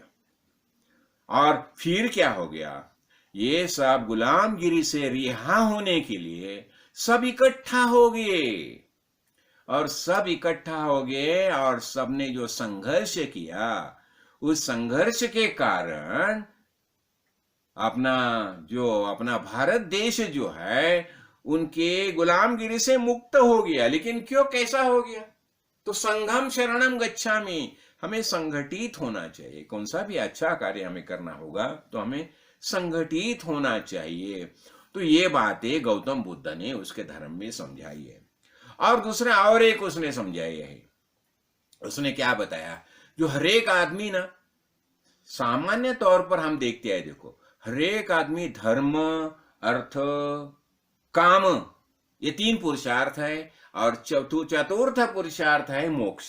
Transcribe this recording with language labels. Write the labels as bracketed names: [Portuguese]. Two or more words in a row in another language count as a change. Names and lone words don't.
[Hindi] और फिर क्या हो गया, ये सब गुलामगिरी से रिहा होने के लिए सब इकट्ठा हो गए, और सबने जो संघर्ष किया, उस संघर्ष के कारण अपना भारत देश जो है उनके गुलामगिरी से मुक्त हो गया। लेकिन क्यों, कैसा हो गया? तो [Pali] संघम शरणम गच्छामि, [Hindi] हमें संगठित होना चाहिए। कौन सा भी अच्छा कार्य हमें करना होगा तो हमें संगठित होना चाहिए। तो ये बातें गौतम बुद्ध ने उसके धर्म में समझाई है। और दूसरा और एक उसने समझाई है, उसने क्या बताया, जो हरेक आदमी ना, सामान्य तौर पर हम देखते हैं, देखो हरेक आदमी धर्म, अर्थ, काम, ये 3 पुरुषार्थ है, और चतुर्थ पुरुषार्थ है मोक्ष।